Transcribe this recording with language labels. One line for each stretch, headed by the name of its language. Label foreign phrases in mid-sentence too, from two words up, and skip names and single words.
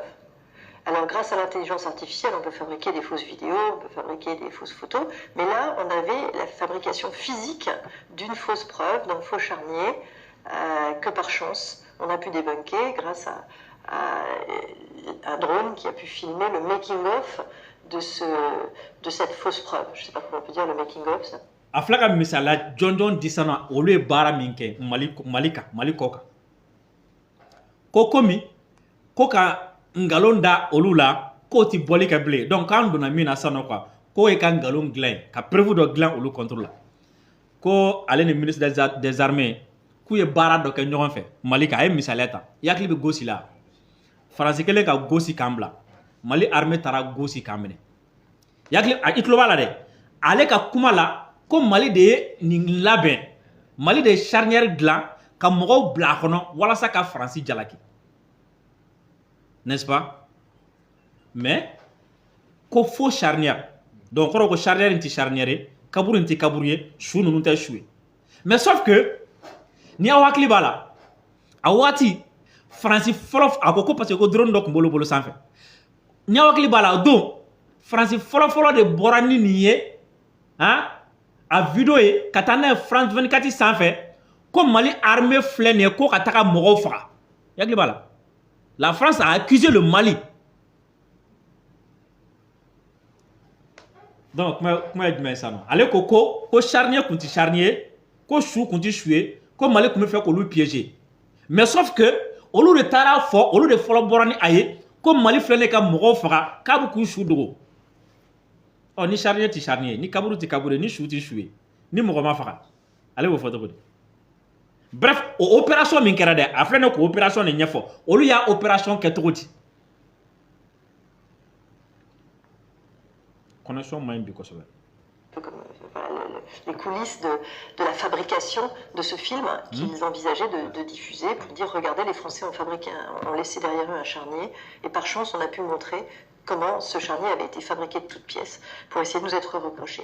French: Alors, grâce à l'intelligence artificielle, on peut fabriquer des fausses vidéos, on peut fabriquer des fausses photos, mais là, on avait la fabrication physique d'une fausse preuve, d'un faux charnier, que par chance, on a pu débunker grâce à un drone qui a pu filmer le making-of de cette fausse preuve. Je ne sais pas comment on peut dire le making-of, ça.
Bambara: Aflaka misala John disana olu ye baara min kɛ Mali kɔ kan ko komi ko ka ngalon da olu la k'o ti bɔli kɛ bilen donc k'an donna min na sisan nɔ quoi k'o ye ka ngalon dilan ka preuve dɔ dilan olu
French: contre la
Bambara: ko ale ni
French: ministre des armées
Bambara: k'u ye baara dɔ kɛ ɲɔgɔn fɛ Mali kan a ye misaliya ta i hakili bɛ Gossi la faransi kɛlen ka Gossi kan bila Mali armée taara Gossi kan minɛ i hakili i tulo b'a la dɛ ale ka kuma la ko Mali de ye nin labɛn Mali de ye charnière dilan ka mɔgɔw bila a kɔnɔ walasa ka faransi jalaki
French: n'est-ce pas mais
Bambara: ko
French: faux charnière
Bambara: donc kɔrɔ ko charnière in ti charnière ye kaburu in ti kaburu ye su ninnu tɛ su ye
French: mais sauf que
Bambara: ni aw hakili b'a la a waati faransi fɔlɔ a ko
French: parce que
Bambara: ko drone dɔ tun b'olu bolo sanfɛ ni aw hakili b'a la o don faransi fɔlɔ de bɔra ni nin ye han a vidéo ye ka taa n'a ye France 24 sanfɛ ko Mali armée filɛ nin ye ko ka taga mɔgɔw faga i hakili b'a la
French: la France a accusé le Mali
Bambara: donc kuma ye jumɛn ye sisan nɔ ale ko charnier kun ti charnier ko su kun ti su ye ko Mali kun bɛ fɛ k'olu
French: piéger mais sauf que
Bambara: olu de taara fɔ olu de fɔlɔ bɔra ni a ye ko Mali filɛ nin ye ka mɔgɔw faga k'a bɛ k'u su dogo ni charnier ti charnier ni kaburu ti kaburu ni su ti su ye ni mɔgɔ ma faga ale b'o fɔ cogo di bref o opération min kɛra dɛ a filɛ nin ye k'o opération de ɲɛfɔ olu y'a opération kɛ cogo di connexion man ɲi bi kosɛbɛ
French: les coulisses de la fabrication de ce film qu'ils envisageaient de diffuser pour dire regardez, les Français ont laissé derrière eux un charnier et par chance on a pu montrer comment ce charnier avait été fabriqué de toutes pièces pour essayer de nous être reproché.